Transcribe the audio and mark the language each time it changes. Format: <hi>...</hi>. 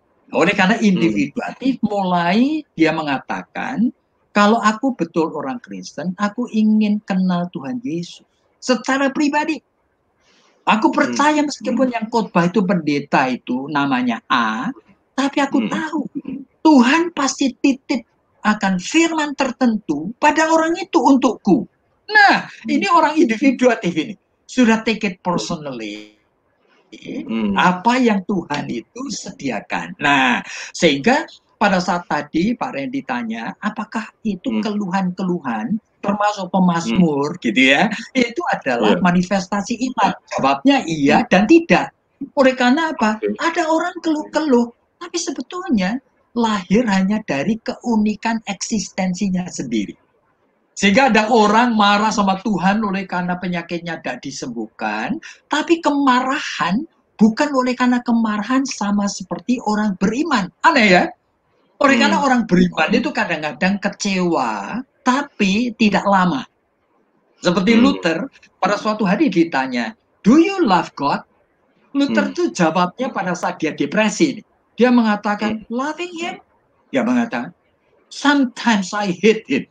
<id>Oleh karena individuatif, mulai dia mengatakan, kalau aku betul orang Kristen, aku ingin kenal Tuhan Yesus secara pribadi. Aku percaya meskipun yang khotbah itu pendeta itu namanya A, tapi aku tahu Tuhan pasti titip akan firman tertentu pada orang itu untukku. Nah, ini orang individuatif ini. Sudah</id> <en>take it personally.</en> <id>Apa yang Tuhan itu sediakan. Nah, sehingga pada saat tadi Pak Randy tanya, apakah itu keluhan-keluhan termasuk pemazmur gitu ya, itu adalah manifestasi iman. Jawabnya iya dan tidak. Oleh karena apa? Ada orang keluh-keluh, tapi sebetulnya lahir hanya dari keunikan eksistensinya sendiri. Sehingga ada orang marah sama Tuhan oleh karena penyakitnya tidak disembuhkan, tapi kemarahan bukan oleh karena kemarahan sama seperti orang beriman. Aneh ya? Oleh karena orang beriman itu kadang-kadang kecewa, tapi tidak lama. Seperti Luther, pada suatu hari ditanya,</id> <en>do you love God?</en> <id>Luther itu jawabnya pada saat dia depresi. Dia mengatakan,</id> <en>loving him?</en> <id>Dia mengatakan,</id> <en>sometimes I hate him.</en>